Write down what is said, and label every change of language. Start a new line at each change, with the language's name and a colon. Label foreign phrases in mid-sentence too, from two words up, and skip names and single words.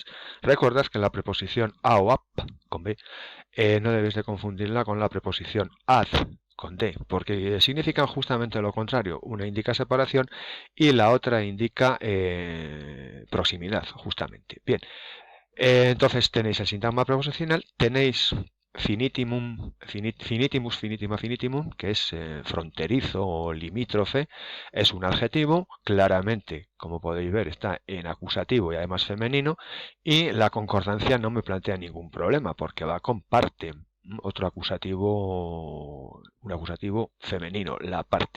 Spanish: Recordad que la preposición a o ap, con b, no debéis de confundirla con la preposición ad, con d, porque significan justamente lo contrario. Una indica separación y la otra indica proximidad, justamente. Bien, entonces tenéis el sintagma preposicional, tenéis
Latin: finitimum, finitimus, finitima, finitimum,
Spanish: que es fronterizo o limítrofe, es un adjetivo, claramente, como podéis ver, está en acusativo y además femenino, y la concordancia no me plantea ningún problema, porque va con parte, otro acusativo, un acusativo femenino, la parte.